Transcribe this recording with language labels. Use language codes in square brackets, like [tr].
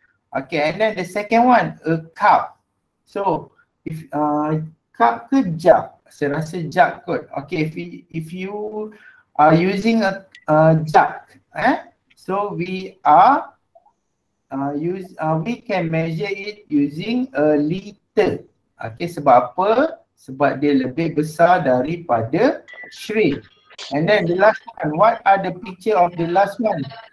[en] Okay, and then the second one, a cup. So, if cup [ms] ke jug? Saya rasa jug kot. [en] Okay, if you are using a jug, so we are we can measure it using a liter. [ms] Okay, sebab apa? Sebab dia lebih besar daripada shrink. [en] And then the last one, what are the picture of the last one?